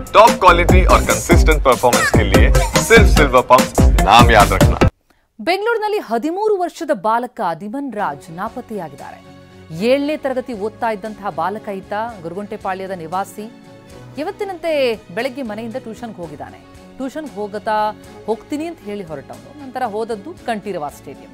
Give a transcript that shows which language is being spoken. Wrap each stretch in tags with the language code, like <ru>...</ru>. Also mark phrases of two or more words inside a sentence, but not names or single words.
<en>top quality</en> <hi>और</hi> <en>consistent performance</en> <hi>के लिए सिर्फ सिल्वर पंप नाम याद रखना।</hi> <kn>ಬೆಂಗಳೂರಿನಲ್ಲಿ 13 ವರ್ಷದ ಬಾಲಕ ದಿಮನ್ ರಾಜ್ ನಾಪತ್ತೆಯಾಗಿದ್ದಾರೆ. 7ನೇ ತರಗತಿ ಓದ್ತಾ ಇದ್ದಂತಹ ಬಾಲಕ ಇದ್ದ ಗುರುಗುಂಟೆಪಾಳ್ಯದ ನಿವಾಸಿ. ಇವತ್ತಿನಂತೆ ಬೆಳಗ್ಗೆ ಮನೆಯಿಂದ ಟ್ಯೂಷನ್ಗೆ ಹೋಗಿದ್ದಾನೆ. ಟ್ಯೂಷನ್ಗೆ ಹೋಗ್ತೀನಿ ಅಂತ ಹೇಳಿ ಹೊರಟವನು. ನಂತರ ಹೋದದ್ದು ಕಂಠೀರವ ಸ್ಟೇಡಿಯಂ.</kn>